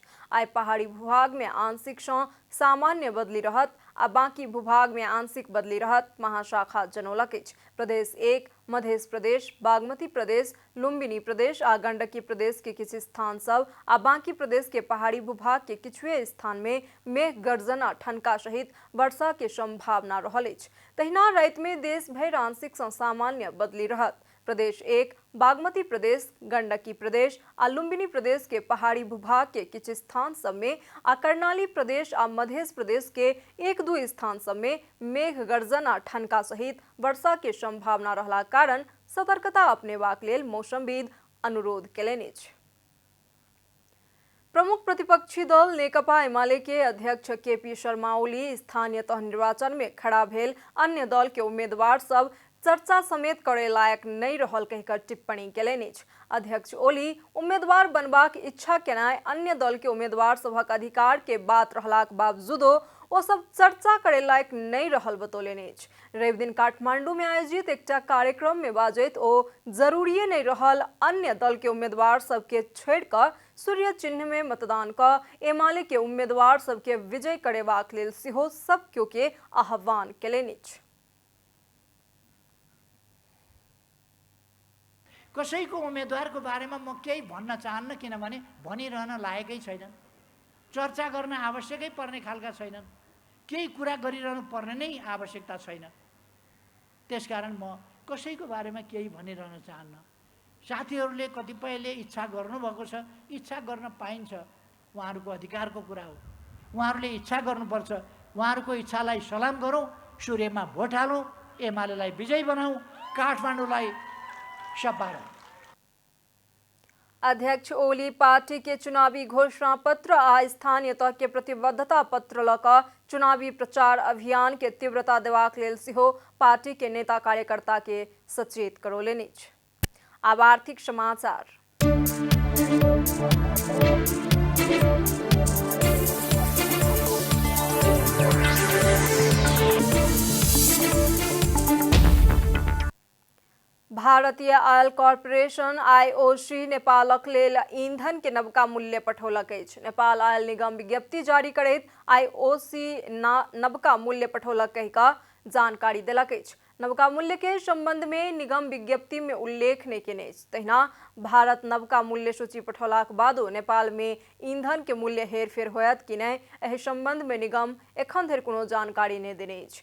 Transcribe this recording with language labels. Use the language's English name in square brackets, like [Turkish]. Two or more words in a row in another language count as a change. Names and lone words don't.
[Maithili] आई पहाड़ी भूभाग में आंशिक सँ सामान्य बदली रहत आ बाकी भूभाग में आंशिक बदली रहत महाशाखा जनौलक अछि। प्रदेश 1, मध्य प्रदेश, बागमती प्रदेश, लुम्बिनी प्रदेश आ गंडकी प्रदेश के किछु स्थान सब आ बाकी प्रदेश के पहाड़ी भूभाग के किछुए स्थान में मेघ गर्जन आ ठनका सहित वर्षा के संभावना रहल अछि। तहिना राति में देश भर आंशिक सँ सामान्य बदली रहत। प्रदेश 1, बागमती प्रदेश, गंडकी प्रदेश आ लुम्बिनी प्रदेश के पहाड़ी भूभाग के किछु स्थान सब में आ कर्णाली प्रदेश आ मध्य प्रदेश के 1-2 स्थान सब में मेघ गर्जन आ ठनका सहित वर्षा के संभावना रहला कारण सतर्कता अपनेबाक लेल मौसमविद अनुरोध केलनि अछि। प्रमुख प्रतिपक्षी दल नेकपा एमाले के अध्यक्ष केपी शर्मा ओली स्थानीय तह निर्वाचन में खड़ा भेल अन्य दल के उम्मीदवार सब चर्चा समेत करे लायक नहीं रहल कहकर टिप्पणी केलनि। अध्यक्ष ओली उम्मीदवार बनबाक इच्छा केनाय अन्य दल के उम्मीदवार सभक अधिकार के बात रहलाक बावजूदो ओ सब चर्चा करे लायक नहीं रहल बतौलनि। रवि दिन काठमांडू में आयोजित एकटा कार्यक्रम में बाजैत ओ जरूरी नहीं रहल अन्य दल के उम्मीदवार सबके छोड़ कर सूर्य चिन्ह में मतदान क एमाले के उम्मीदवार सबके विजय करेबाक लेल सेहो सब केओ के आह्वान केलनि। [Nepali] कसैको उम्मेदवारको बारेमा म केही भन्न चाहन्न, किनभने भनिरहन लायकै छैनन्, चर्चा गर्न आवश्यकै पर्ने खालका छैनन्, केही कुरा गरिरहनु पर्ने नै आवश्यकता छैन। त्यसकारण म कसैको बारेमा केही भनिरहन चाहन्न। साथीहरूले कतिपयले इच्छा गर्नुभएको छ, इच्छा गर्न पाइन्छ, उहाँहरूको अधिकारको कुरा हो। उहाँहरूले इच्छा गर्नुपर्छ, उहाँहरूको इच्छालाई सलाम गरौँ, सूर्यमा भोट हालौँ, एमालेलाई विजयी बनाऊ, काठमाडौँलाई सपारौँ। [Maithili] अध्यक्ष ओली पार्टी के चुनावी घोषणा पत्र आ स्थानीय तह के प्रतिबद्धता पत्र लक चुनावी प्रचार अभियान के तीव्रता देवाक लेल सेहो पार्टी के नेता कार्यकर्ता के सचेत करौलनि। अब आर्थिक समाचार। भारतीय ऑयल कॉर्पोरेशन आईओसी नेपालक लेल ईंधन के नवका मूल्य पठौलक अछि। नेपाल ऑयल निगम विज्ञप्ति जारी करैत आईओसी नवका मूल्य पठौलक कहि कऽ जानकारी देलक अछि। नवका मूल्य के संबंध में निगम विज्ञप्ति में उल्लेख नहीं केने अछि। तहिना भारत नवका मूल्य सूची पठौलाक बादो नेपाल में ईंधन के मूल्य हेरफेर होयत कि नहीं, एहि संबंध में निगम एखन धरि कोनो जानकारी नहीं देने अछि।